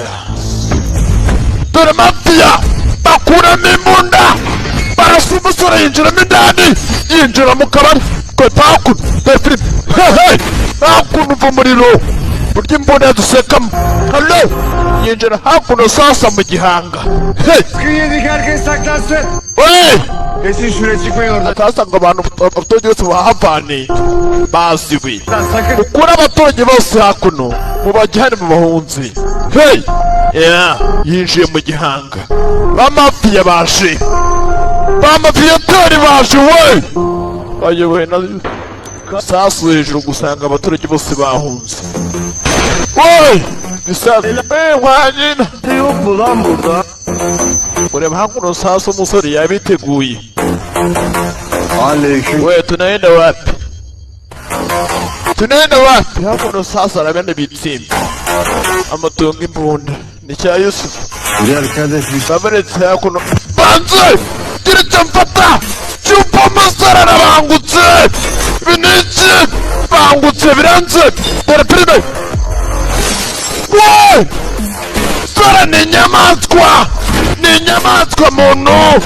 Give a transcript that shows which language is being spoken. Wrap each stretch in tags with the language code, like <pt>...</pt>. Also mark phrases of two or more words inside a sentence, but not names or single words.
<rw>Dore Mafia bakuramo imbunda. Barasa umusore yinjiramo indani. Yinjira mu kabari. Kwe pakuno. Dore filime. Hakuno uva umuriro. Burya imbunda yadusekamo. Hello. Yinjira hakuno sasa mu gihanga.</rw> <tr>Yedik herkes saklansın. Hey! Kesin şuraya çıkmayın orada.</tr> <rw>Atasanga abantu abaturage bose bahavaniye baziwe.</rw> <tr>Sakın.</tr> <rw>Ukura abaturage bose hakuno mubajyane mu bahunzi. Hey! Yinjiye mu gihanga. Ba Mafia baje. Ba Mafiyateri baje we! Bayobowe na sasu hejuru gusanga abaturage bose bahunze. Wey! Bisaza. Mwanyina.</rw> <tr>Yok mu lan burada?</tr> <rw>Ureba hakuno sasa umusore yabiteguye.</rw> <tr>Aleyküm.</tr> <sw>We tunaenda wapi?</sw> <rw>Hakuno sasa arabenda bitsimba. Amatungo imbunda. Ni cya Yusufu.</rw> <tr>Gel kardeş.</tr> <rw>Babaretse hakuno. Banze! Gira icyo mfata! Cyupa umusore arabangutse! Biniki! Bangutse biranze! Dore filime! Wey! Sora ni inyamaswa! Ni inyamaswa muntu!</rw>